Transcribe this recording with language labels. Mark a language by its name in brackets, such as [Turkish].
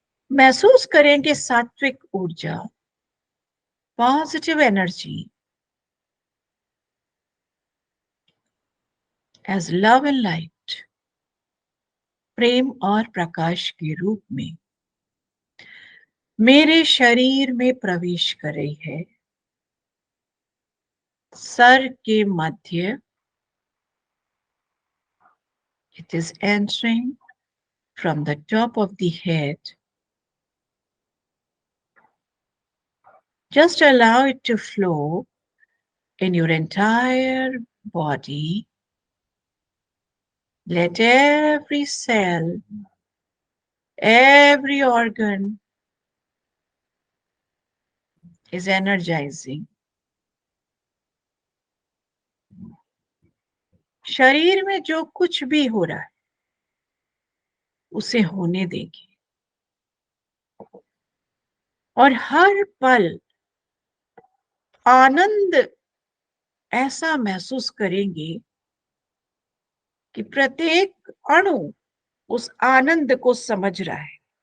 [Hindi] महसूस करेंगे सात्विक ऊर्जा, [English] positive energy as love and light, [Hindi] प्रेम और प्रकाश के रूप में मेरे शरीर में प्रवेश कर रही है। सर के मध्य, [English] it is entering from the top of the head. Just allow it to flow in your entire body. Let every cell, every organ is energizing. [Hindi] शरीर में जो कुछ भी हो रहा है उसे होने देंगे और हर पल आनंद ऐसा महसूस करेंगे कि प्रत्येक अणु उस आनंद को समझ रहा है।